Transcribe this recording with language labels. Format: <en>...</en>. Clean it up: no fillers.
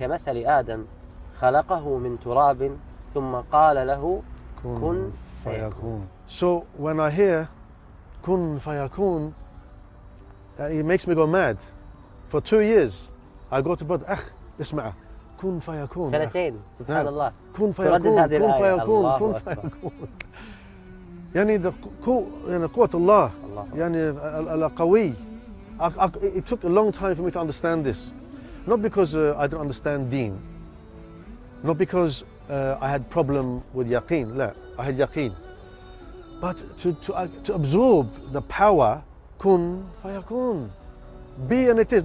<ar>كمثل آدم خلقه من تراب ثم قال له كن فيكون.</ar> <en>So when I hear</en> <ar>كن فيكون,</ar> <en>it makes me go mad. For 2 years I go to bed,</en> <ar>أخ اسمع كن فيكون. سنتين سبحان الله. كن فيكون كن فيكون كن فيكون. يعني قوة الله يعني القوي.</ar> <en>It took a long time for me to understand this. Not because I don't understand deen. Not because I had problem with yaqeen.</en> <ar>لا,</ar> <en>I had yaqeen. But to absorb the power,</en> <ar>kun fayakun.</ar> <en>Be and it is.</en>